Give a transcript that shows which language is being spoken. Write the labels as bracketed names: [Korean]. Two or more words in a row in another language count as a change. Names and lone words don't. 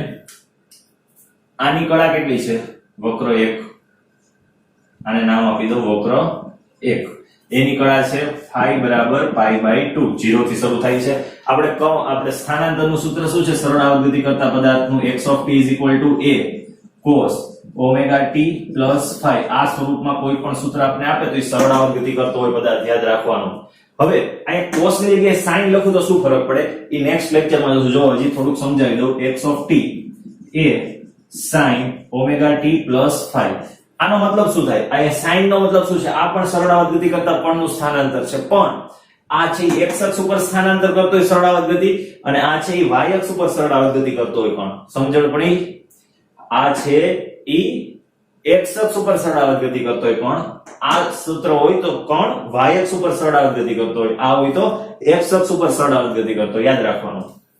[Gujarati] આની કડા કેટલી છે? વક્ર 1. આને નામ આપી દો વક્ર 1. એની કડા છે φ બરાબર π/2. 0 થી શરૂ થાય છે. આપણે સ્થાનાંતરનું સૂત્ર શું છે? સરળ આવર્ત ગતિ કરતા પદાર્થનું [English] x of t is equal to a cos omega t plus phi. [Gujarati] આ સ્વરૂપમાં કોઈ પણ સૂત્ર આપણે આપે તો એ સરળ આવર્ત ગતિ કરતો હોય પદાર્થ. યાદ રાખવાનું. હવે આ cos ની જગ્યાએ sin લખું તો શું ફરક પડે? એ નેક્સ્ટ લેક્ચરમાં જોશું. જો હજી થોડુંક સમજાવી દઉં. [English] x of t a sin omega t plus phi. [Gujarati] આનો મતલબ શું થાય? આ sin નો મતલબ શું છે? આ પણ સરળ આવર્ત ગતિ કરતા પણનું સ્થાનાંતર છે. પણ આ છે x અક્ષ ઉપર સ્થાનાંતર કરતો હોય સરળ આવર્ત ગતિ, અને આ છે y અક્ષ ઉપર સરળ આવર્ત ગતિ કરતો હોય પણ. સમજણ પડી? આ છે ઈ x અક્ષ ઉપર સરળ આવર્ત ગતિ કરતો હોય પણ આ સૂત્ર હોય તો કોણ y અક્ષ ઉપર સરળ આવર્ત ગતિ કરતો હોય, આ હોય તો x અક્ષ ઉપર સરળ આવર્ત ગતિ કરતો.